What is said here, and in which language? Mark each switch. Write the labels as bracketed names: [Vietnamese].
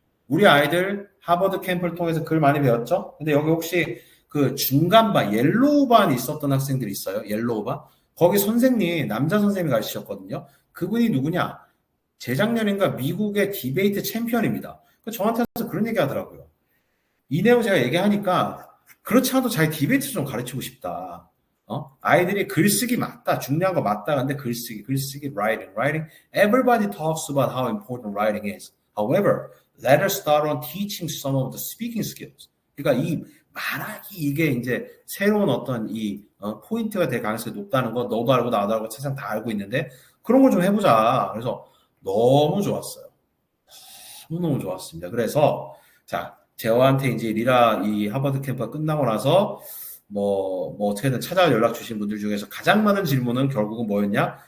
[Korean] 우리 아이들 하버드 캠프를 통해서 글 많이 배웠죠? 근데 여기 혹시 그 중간반, 옐로우반 있었던 학생들이 있어요? 옐로우반? 거기 선생님, 남자 선생님이 가르치셨거든요. 그분이 누구냐? 재작년인가 미국의 디베이트 챔피언입니다. 저한테 와서 그런 얘기 하더라고요. 이 내용 제가 얘기하니까 그렇지 않아도 자기 디베이트 좀 가르치고 싶다. 아이들이 글쓰기 맞다. 중요한 거 맞다. 근데 글쓰기, [English] writing. Everybody talks about how important writing is. However, let us start on teaching some of the speaking skills. [Korean] 그러니까 이 말하기 이게 이제 새로운 어떤 이 포인트가 될 가능성이 높다는 거 너도 알고 나도 알고 세상 다 알고 있는데 그런 걸 좀 해보자. 그래서 너무 좋았어요. 너무너무 좋았습니다. 그래서 자 제어한테 이제 리라 이 하버드 캠프가 끝나고 나서 뭐 어떻게든 찾아와 연락 주신 분들 중에서 가장 많은 질문은 결국은 뭐였냐?